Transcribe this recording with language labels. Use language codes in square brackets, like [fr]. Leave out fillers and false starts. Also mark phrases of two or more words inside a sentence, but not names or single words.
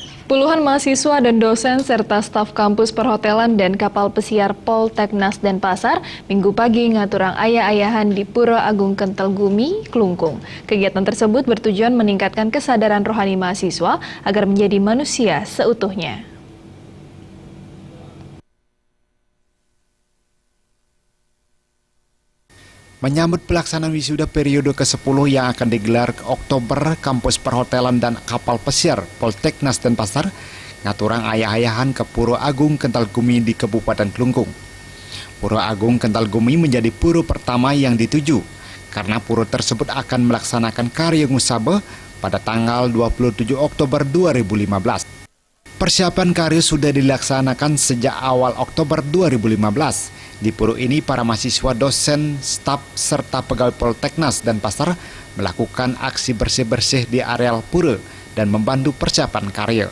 [id] Puluhan mahasiswa dan dosen serta staf kampus perhotelan dan kapal pesiar Polteknas Denpasar Minggu pagi [ban] ngaturang ayah-ayahan [id] di Pura Agung Kental Gumi, Klungkung. Kegiatan tersebut bertujuan meningkatkan kesadaran rohani mahasiswa agar menjadi manusia seutuhnya. Menyambut pelaksanaan wisuda periode ke-10 yang akan digelar ke Oktober, kampus perhotelan dan kapal pesiar Polteknas Denpasar [ban] ngaturang ayah-ayahan [id] ke Pura Agung Kental Gumi di Kabupaten Klungkung. Pura Agung Kental Gumi menjadi pura pertama yang dituju karena pura tersebut akan melaksanakan karya Ngusabe pada tanggal 27 Oktober 2015. Persiapan karya sudah dilaksanakan sejak awal Oktober 2015. Di pura ini, para mahasiswa, dosen, staf, serta pegawai Polteknas Denpasar melakukan aksi bersih-bersih di areal pura dan membantu persiapan karya.